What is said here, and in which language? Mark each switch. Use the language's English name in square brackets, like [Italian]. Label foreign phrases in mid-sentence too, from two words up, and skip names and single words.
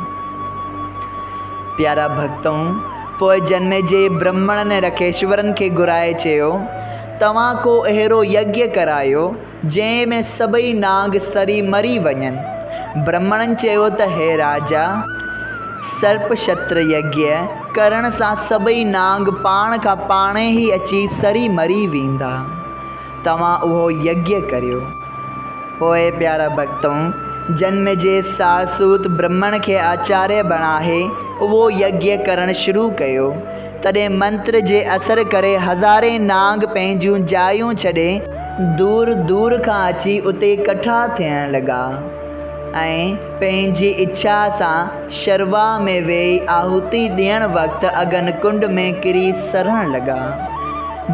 [Sindhi] प्यारा भक्तों, पोइ जन्मजे ब्रह्मण ऐं रखेश्वरनि खे घुराए चयो, तव्हां को अहिड़ो यज्ञ करायो जंहिं में सभई नाग सरी मरी वञनि। ब्रह्मणनि चयो त हे राजा, सर्पशत्र यज्ञ करण सां सभई नाग पाण खां पाण ही अची सरी मरी वेंदा। तव्हां उहो यज्ञ करियो। पोइ प्यारा भक्तों, जन्मजे सासूत ब्रह्मण खे आचार्य बणाए उहो यज्ञ करण शुरू कयो। तॾहिं मंत्र जे असर करे हज़ारे नाग पंहिंजूं जायूं छॾे दूर दूर खां अची उते इकट्ठा थियण लॻा ऐं पंहिंजी इच्छा सां शर्वा में वेही आहुति ॾियण वक़्तु अगन कुंड में किरी सड़ण लॻा।